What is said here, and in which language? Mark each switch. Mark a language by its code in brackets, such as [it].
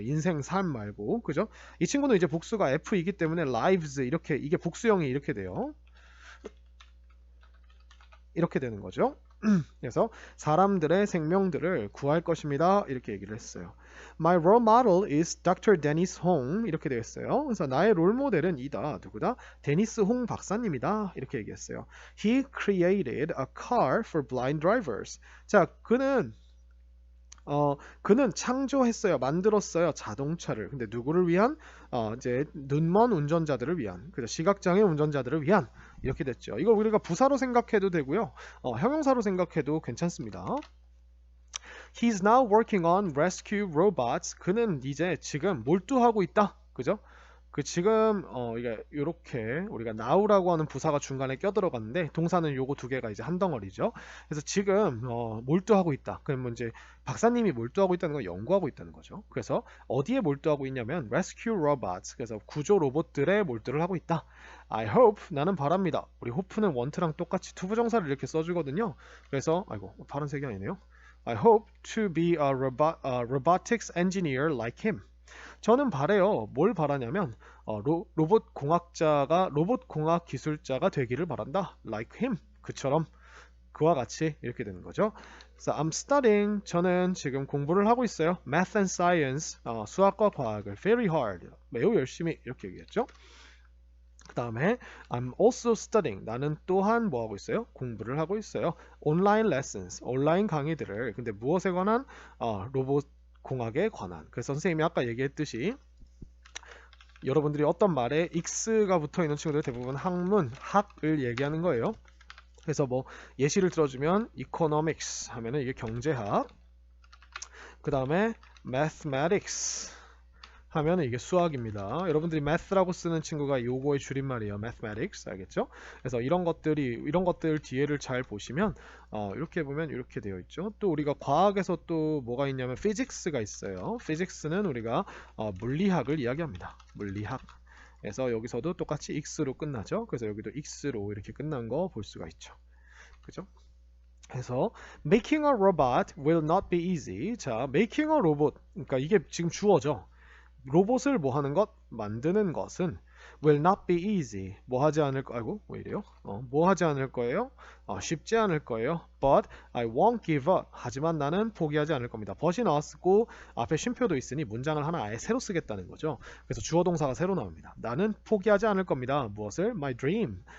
[ko] 인생, 삶 말고. 그죠? 이 친구는 이제 복수가 F이기 때문에 lives 이렇게, 이게 복수형이 이렇게 돼요. 이렇게 되는 거죠. 그래서 사람들의 생명들을 구할 것입니다. 이렇게 얘기를 했어요. [en] My role model is Dr. Dennis Hong. [ko] 이렇게 되어 있어요. 그래서 나의 롤 모델은 이다. 누구다? 데니스 홍 박사님이다. 이렇게 얘기했어요. [en] He created a car for blind drivers. [ko] 자, 그는 창조했어요. 만들었어요. 자동차를. 근데 누구를 위한? 이제 눈먼 운전자들을 위한. 그죠? 시각장애 운전자들을 위한. 이렇게 됐죠. 이거 우리가 부사로 생각해도 되고요. 형용사로 생각해도 괜찮습니다. [en] He's now working on rescue robots. [ko] 그는 이제 지금 몰두하고 있다. 그죠? 그 지금 이게 요렇게 우리가 now라고 하는 부사가 중간에 껴들어갔는데 동사는 요거 두 개가 이제 한 덩어리죠. 그래서 지금 몰두하고 있다. 그러면 이제 박사님이 몰두하고 있다는 건 연구하고 있다는 거죠. 그래서 어디에 몰두하고 있냐면 rescue robots. 그래서 구조 로봇들에 몰두를 하고 있다. [en] I hope [ko] 나는 바랍니다. 우리 hope는 want랑 똑같이 투부정사를 이렇게 써주거든요. 그래서 아이고 파란색이 아니네요. [en] I hope to be a robotics engineer like him. [ko] 저는 바래요. 뭘 바라냐면 로봇 공학 기술자가 되기를 바란다. [en] Like him. [ko] 그처럼 그와 같이 이렇게 되는 거죠. [en] So I'm studying. [ko] 저는 지금 공부를 하고 있어요. [en] Math and Science. [ko] 수학과 과학을 [en] very hard. [ko] 매우 열심히 이렇게 얘기했죠. 그 다음에 [en] I'm also studying. [ko] 나는 또한 뭐 하고 있어요? 공부를 하고 있어요. [en] Online lessons. [ko] 온라인 강의들을. 근데 무엇에 관한? 로봇 공학에 관한. 그래서 선생님이 아까 얘기했듯이 여러분들이 어떤 말에 x가 붙어 있는 친구들 대부분 학을 얘기하는 거예요. 그래서 뭐 예시를 들어주면 economics 하면은 이게 경제학, 그 다음에 mathematics 하면 이게 수학입니다. 여러분들이 math라고 쓰는 친구가 요거의 줄임말이에요. mathematics 알겠죠? 그래서 이런 것들 뒤에를 잘 보시면 이렇게 보면 이렇게 되어 있죠. 또 우리가 과학에서 또 뭐가 있냐면 physics가 있어요. physics는 우리가 물리학을 이야기합니다. 물리학. 그래서 여기서도 똑같이 x로 끝나죠. 그래서 여기도 x로 이렇게 끝난 거 볼 수가 있죠. 그죠? 그래서 [en] making a robot will not be easy. 자, making a robot. [ko] 그러니까 이게 지금 주어죠. 로봇을 뭐 하는 것? 만드는 것은 [en] will not be easy. [ko] 뭐 하지 않을 거, 아이고, 왜 이래요? 뭐 하지 않을 거예요? 쉽지 않을 거예요. [en] But I won't give up. [ko] 하지만 나는 포기하지 않을 겁니다. but이 나왔고 앞에 쉼표도 있으니 문장을 하나 아예 새로 쓰겠다는 거죠. 그래서 주어 동사가 새로 나옵니다. 나는 포기하지 않을 겁니다. 무엇을? [en] My dream.